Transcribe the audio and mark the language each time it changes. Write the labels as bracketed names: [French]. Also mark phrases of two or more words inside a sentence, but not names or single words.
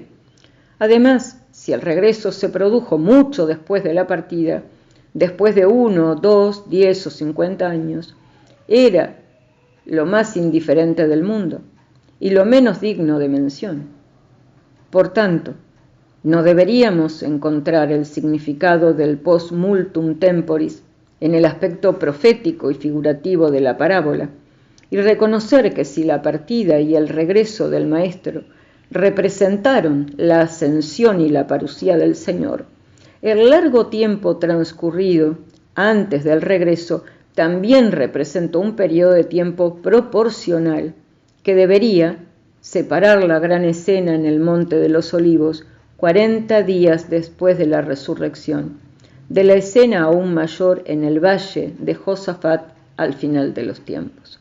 [Spanish] Además, si el regreso se produjo mucho después de la partida, después de 1, 2, 10 o 50 años, era lo más indiferente del mundo y lo menos digno de mención. Por tanto, no deberíamos encontrar el significado del [Latin] post multum temporis [Spanish] en el aspecto profético y figurativo de la parábola, y reconocer que si la partida y el regreso del Maestro representaron la ascensión y la parucía del Señor, el largo tiempo transcurrido antes del regreso también representó un periodo de tiempo proporcional que debería separar la gran escena en el Monte de los Olivos 40 días después de la resurrección, de la escena aún mayor en el valle de Josafat al final de los tiempos.